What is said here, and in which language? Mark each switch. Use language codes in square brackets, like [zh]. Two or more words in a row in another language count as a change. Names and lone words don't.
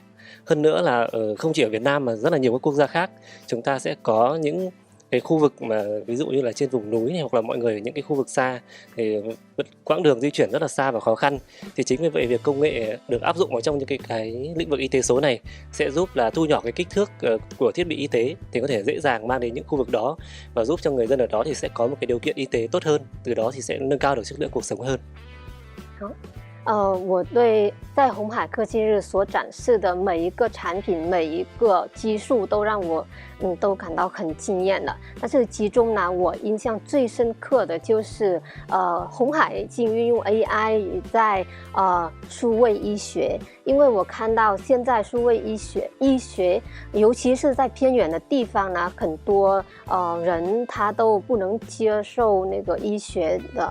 [vi] Hơn nữa là không chỉ ở Việt Nam mà rất là nhiều các quốc gia khác, chúng ta sẽ có những cái khu vực mà ví dụ như là trên vùng núi này, hoặc là mọi người ở những cái khu vực xa thì quãng đường di chuyển rất là xa và khó khăn. Thì chính vì vậy việc công nghệ được áp dụng vào trong những cái lĩnh vực y tế số này sẽ giúp là thu nhỏ cái kích thước của thiết bị y tế thì có thể dễ dàng mang đến những khu vực đó và giúp cho người dân ở đó thì sẽ có một cái điều kiện y tế tốt hơn, từ đó thì sẽ nâng cao được chất lượng cuộc sống hơn. [zh] 我对在鸿海科技日所展示的每一个产品、每一个技术都让我都感到很惊艳了。但是其中呢，我印象最深刻的就是鸿海已经运用 AI 在数位医学，因为我看到现在数位医学，尤其是在偏远的地方呢，很多人他都不能接受那个医学的。